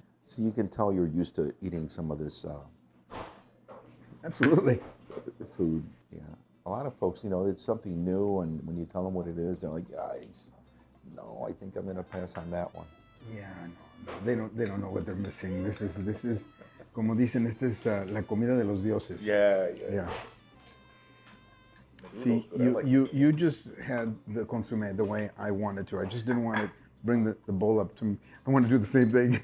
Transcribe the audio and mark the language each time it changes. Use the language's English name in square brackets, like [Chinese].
[English] So you can tell you're used to eating some of this Absolutely. food. Yeah. A lot of folks, you know, it's something new, and when you tell them what it is, they're like, "Yikes! No, I think I'm gonna pass on that one." Yeah, no. They don't know what they're missing. This is, [Spanish] como dicen, esta es la comida de los dioses. [English] Yeah. See, you just had the consommé the way I wanted to. I just didn't want to bring the bowl up to me. I want to do the same thing.